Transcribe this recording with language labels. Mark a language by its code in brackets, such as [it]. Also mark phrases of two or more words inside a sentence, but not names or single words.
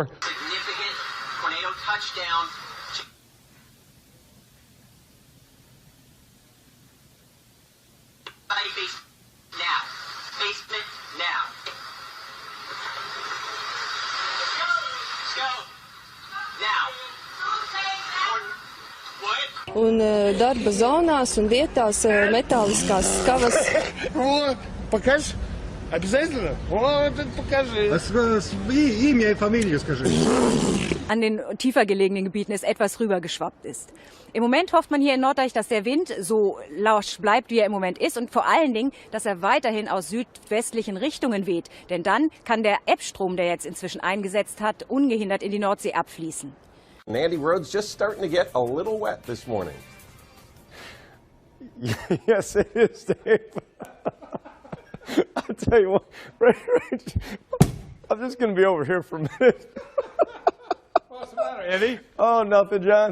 [en] Significant tornado touchdown. Now. Basement now. Let's go. Now. [lv] Un darba zonās un vietās metāliskās skavas. [ru] Покажешь? Обязательно? Вот, покажи. Имя и фамилию скажи. [de] An den tiefer gelegenen Gebieten es etwas rübergeschwappt ist. Im Moment hofft man hier in Norddeich, dass der Wind so lausch bleibt, wie er im Moment ist, und vor allen Dingen, dass er weiterhin aus südwestlichen Richtungen weht. Denn dann kann der Ebbstrom, der jetzt inzwischen eingesetzt hat, ungehindert in die Nordsee abfließen. [en] Nandy Road's just starting to get a little wet this morning. Yes, it is, Dave. I'll tell you what, right, I'm just going to be over here for a minute. What's the matter, Eddie? Oh, nothing, John.